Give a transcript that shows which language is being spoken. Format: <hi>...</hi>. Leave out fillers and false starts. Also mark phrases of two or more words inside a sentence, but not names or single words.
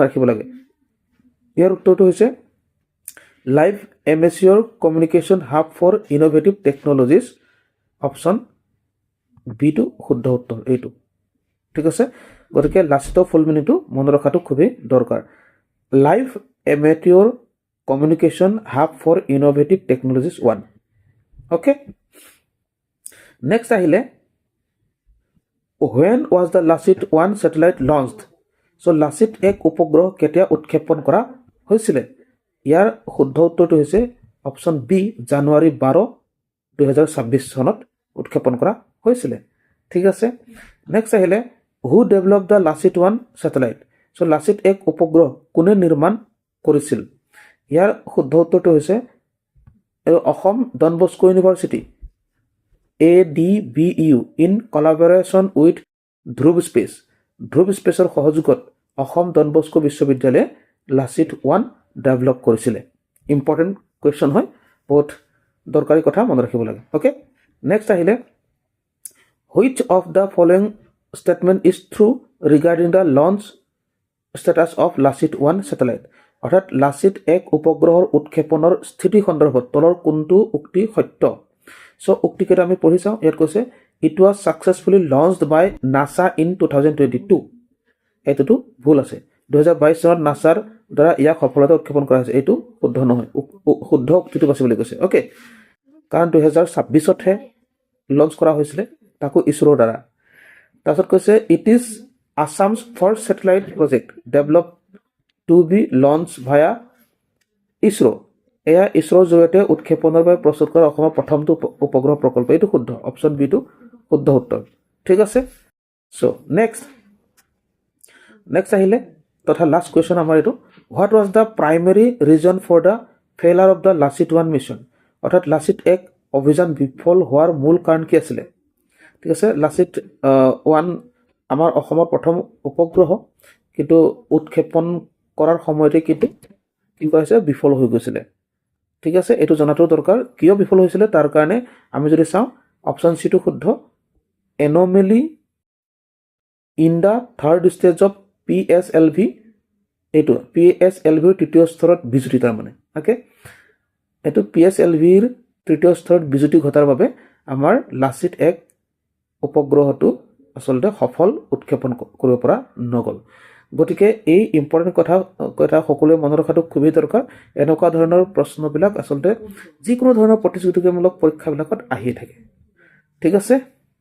<as>ৰাখিব লাগে ইয়াৰ উত্তৰটো হৈছে</as> <en>Live Amateur Communication Hub for Innovative Technologies option B</en> <as>টু শুদ্ধ উত্তৰ এইটো ঠিক আছে গতিকে লাচিতৰ ফুল মিনিংটো মনত ৰখাটো খুবেই দৰকাৰ</as> <en>Live Amateur Communication Hub for Innovative Technologies</en> <as>1</as> <en>okay next</en> <as>আহিলে</as> <en>when was the লাচিত 1 satellite launched</en> <as>so লাচিত এক উপগ্ৰহ কেতিয়া উৎক্ষেপণ কৰা হৈছিল ইয়াৰ শুদ্ধ উত্তৰটো হৈছে</as> <en>option B</en> <as>জানুৱাৰী 12 2026 চনত উৎক্ষেপণ কৰা হৈছিল ঠিক আছে নেক্সট আহিলে</as> <en>who developed the লাচিত 1 satellite</en> <as>so লাচিত এক উপগ্ৰহ কোনে নিৰ্মাণ কৰিছিল ইয়াৰ শুদ্ধ উত্তৰটো হৈছে অসম ডন বস্কো ইউনিভাৰ্চিটি</as> <en>ADBU in collaboration with</en> <as>ধ্ৰুৱ স্পেচৰ সহযোগত অসম ডন বস্কো বিশ্ববিদ্যালয়ে লাচিত 1 ডেভেলপ কৰিছিল</as> <en>important question</en> <as>হয় বহুত দৰকাৰী কথা মনত ৰাখিব লাগে</as> <en>okay next</en> <as>আহিলে</as> <en>which of the following statement is true regarding the launch status of লাচিত 1 satellite</en> <as>অৰ্থাৎ লাচিত এক উপগ্ৰহৰ উৎক্ষেপণৰ স্থিতি সন্দৰ্ভত তলৰ কোনটো উক্তি সত্য সো উক্তিকেটা আমি পঢ়ি চাও ইয়াত কৈছে</as> <en>it was successfully launched by NASA in 2022</en> <as>এটোটো ভুল আছে 2022 চনত নাসাৰ দ্বাৰা ইয়াক সফলতা উৎক্ষেপণ কৰা হৈছে এটো শুদ্ধ নহয় শুদ্ধ উক্তিটো আছে বুলি কৈছে ওকে কাৰণ 2026 তহে লঞ্চ কৰা হৈছিল তাকো ইছৰোৰ দ্বাৰা তাৰছত কৈছে</as> <en>it is Assam's first satellite project developed to be launched via ISRO</en> <as>এয়া ইছৰোৰ জৰিয়তে উৎক্ষেপণৰ বাবে প্ৰস্তুত কৰা অসমৰ প্ৰথমটো উপগ্ৰহ প্ৰকল্প এটো শুদ্ধ</as> <en>option B</en> <as>টু শুদ্ধ উত্তৰ ঠিক আছে সো নেক্সট আহিলে তথা</as> <en>last question</en> <as>আমাৰ এটো</as> <en>what was the primary reason for the failure of the লাচিত 1 mission</en> <as>অৰ্থাৎ লাচিত এক অভিযান বিফল হোৱাৰ মূল কাৰণ কি আছিল ঠিক আছে লাচিত 1 আমাৰ অসমৰ প্ৰথম উপগ্ৰহ কিন্তু উৎক্ষেপণ কৰাৰ সময়তে কিন্তু কি কৈছে বিফল হৈ গৈছিল ঠিক আছে এটো জনাটো দৰকাৰ কিয় বিফল হৈছিল তাৰ কাৰণে আমি যদি চাও</as> <en>option C</en> <as>টু শুদ্ধ</as> <en>anomaly in the third stage of PSLV</en> <as>এটো PSLV ৰ তৃতীয় স্তৰত বিজুতি তাৰ মানে ওকে এটো PSLV ৰ তৃতীয় স্তৰত বিজুতি ঘটাৰ বাবে আমাৰ লাচিত এক উপগ্ৰহটো আসলতে সফল উৎক্ষেপণ কৰিব পৰা নগল গতিকে এই ইম্পৰ্টেন্ট কথা সকলোৱে মনত ৰখাটো খুবেই দৰকাৰ এনেকুৱা ধৰণৰ প্ৰশ্নবিলাক আসলতে যিকোনো ধৰণৰ প্ৰতিযোগিতামূলক পৰীক্ষাবিলাকত আহি থাকে ঠিক আছে</as>